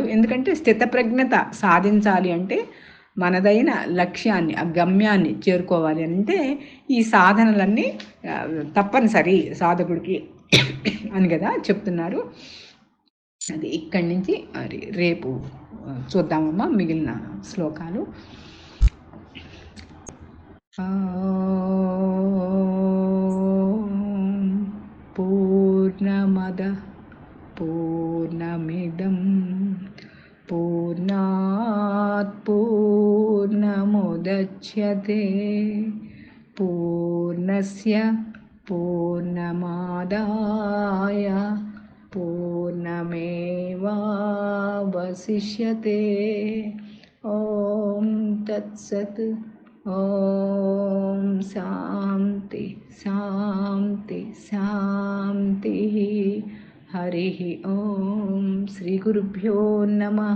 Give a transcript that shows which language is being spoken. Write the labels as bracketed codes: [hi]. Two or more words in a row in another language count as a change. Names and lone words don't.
[te] ఎందుకంటే స్థితప్రజ్ఞత సాధించాలి అంటే, మనదైన లక్ష్యాన్ని, ఆ గమ్యాన్ని చేరుకోవాలి అంటే ఈ సాధనలన్నీ తప్పనిసరి సాధకుడికి అని కదా చెప్తున్నారు. అది ఇక్కడి నుంచి మరి రేపు చూద్దామమ్మా మిగిలిన శ్లోకాలు. [sa] పూర్ణమద పూర్ణమిదం పూర్ణాత్ పూర్ణముదచ్యతే పూర్ణస్య పూర్ణమాదాయ పూర్ణమేవావశిష్యతే. ఓం తత్సత్. ఓం శాంతి శాంతి శాంతి. హరి ఓం. శ్రీ గురుభ్యో నమః.